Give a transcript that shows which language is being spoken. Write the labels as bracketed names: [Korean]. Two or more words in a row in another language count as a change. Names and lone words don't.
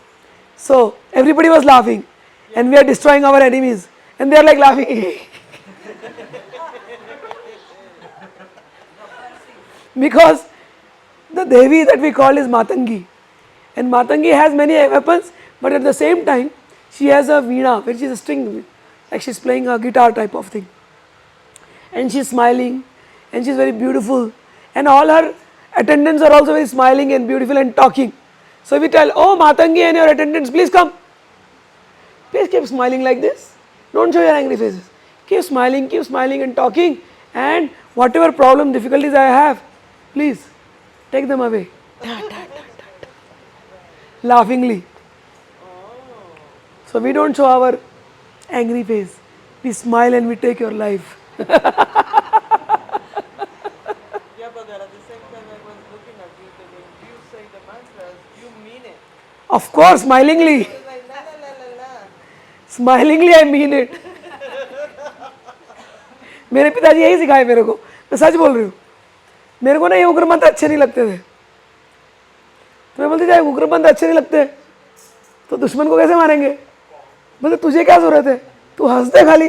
[English] So everybody was laughing and we are destroying our enemies and they are like laughing because the Devi that we call is Matangi, and Matangi has many weapons, but at the same time she has a veena, which is a string, like she's playing a guitar type of thing, and she's smiling and she's very beautiful, and all her attendants are also very smiling and beautiful and talking. So we tell, oh Matangi and your attendants, please come. Please keep smiling like this. Don't show your angry faces. Keep smiling and talking, and whatever problem, difficulties I have, please take them away. Ta, ta, ta, ta, ta. Laughingly. So we don't show our angry face. We smile and we take your life. Yeah, but at the same time I was looking at you that when you say the mantras, you mean it. Of course, smilingly. It's like la la la la la. Smilingly I mean it. [Hindi] मेरे पिताजी यही सिखाए मेरे को, मैं सच बोल रही हूँ। मेरे को ना ये उग्र मंत्र अच्छे नहीं लगते थे, तो मैं बोलती जाए उग्र मंत्र अच्छे नहीं लगते तो दुश्मन को कैसे मारेंगे। बोलते तुझे क्या जरूरत है, तू हंस दे खाली।